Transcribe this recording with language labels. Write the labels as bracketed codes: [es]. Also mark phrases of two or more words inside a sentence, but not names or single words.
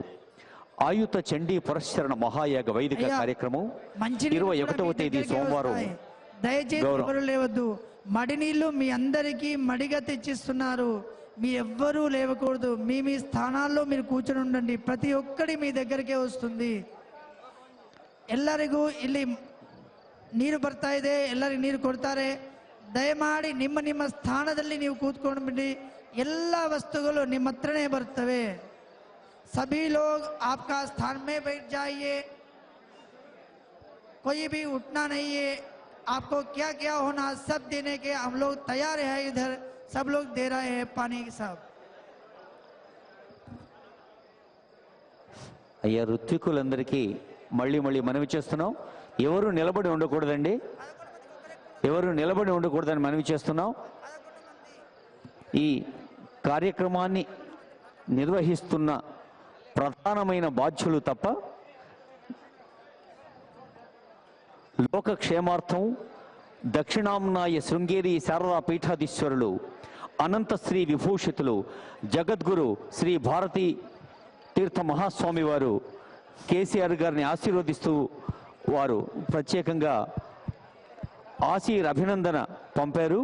[te] ఆయుత చండీ పురస్చరణ మహాయాగ వైదిక కార్యక్రమం 21వ తేదీ సోమవారం. దయచేసి లేవద్దు. మడి నీళ్లు మీ అందరికీ మడిగా తెచ్చిస్తున్నారు. మీ ఎవ్వరూ లేవకూడదు. మీ మీ స్థానాల్లో మీరు కూర్చొని ఉండండి. ప్రతి ఒక్కడి మీ దగ్గరికే వస్తుంది. [kn] ಎಲ್ಲರಿಗೂ ಇಲ್ಲಿ ನೀರು ಬರ್ತಾ ಇದೆ. ಎಲ್ಲರಿಗೂ ನೀರು ಕೊಡ್ತಾರೆ. ದಯಮಾಡಿ ನಿಮ್ಮ ನಿಮ್ಮ ಸ್ಥಾನದಲ್ಲಿ ನೀವು ಕೂತ್ಕೊಂಡು ಬಿಡಿ. ಎಲ್ಲ ವಸ್ತುಗಳು ನಿಮ್ಮ ಹತ್ರನೇ ಬರ್ತವೆ. [hi] सभी लोग आपका स्थान में बैठ जाइए. कोई भी उठना नहीं है. आपको क्या क्या होना सब देने के हम लोग तैयार है. इधर सब लोग दे रहे हैं पानी सब. [te] అయ్యా, ఋత్వికులందరికీ మళ్ళీ మళ్ళీ మనవి చేస్తున్నాం, ఎవరు నిలబడి ఉండకూడదండి. ఎవరు నిలబడి ఉండకూడదని మనవి చేస్తున్నాం. ఈ కార్యక్రమాన్ని నిర్వహిస్తున్న ప్రధానమైన బాధ్యులు తప్ప లోకక్షేమార్థం దక్షిణాంనాయ శృంగేరి శారదా పీఠాధీశ్వరులు అనంతశ్రీ విభూషితులు జగద్గురు శ్రీ భారతీ తీర్థ మహాస్వామి వారు కేసీఆర్ గారిని ఆశీర్వదిస్తూ వారు ప్రత్యేకంగా ఆశీర్ అభినందన పంపారు.